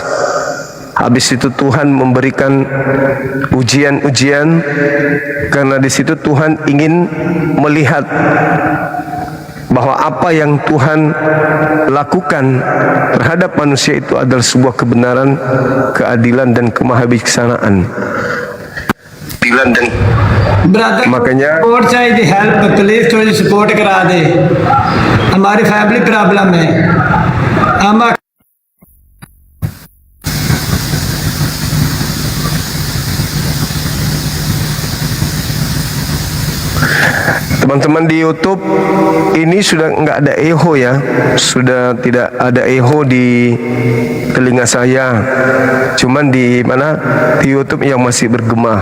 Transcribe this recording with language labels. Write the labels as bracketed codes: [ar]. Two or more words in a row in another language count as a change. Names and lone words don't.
[id] Habis itu Tuhan memberikan ujian-ujian, karena di situ Tuhan ingin melihat bahwa apa yang Tuhan lakukan terhadap manusia itu adalah sebuah kebenaran, keadilan dan kemahabijaksanaan. Makanya [hi] सपोर्ट चाहिए [en] help please [hi] थोड़ी सपोर्ट करा दे हमारी [en] family problem [hi] है हम [id] teman-teman di YouTube ini sudah nggak ada echo ya, sudah tidak ada echo di telinga saya, cuman di mana di YouTube yang masih bergema.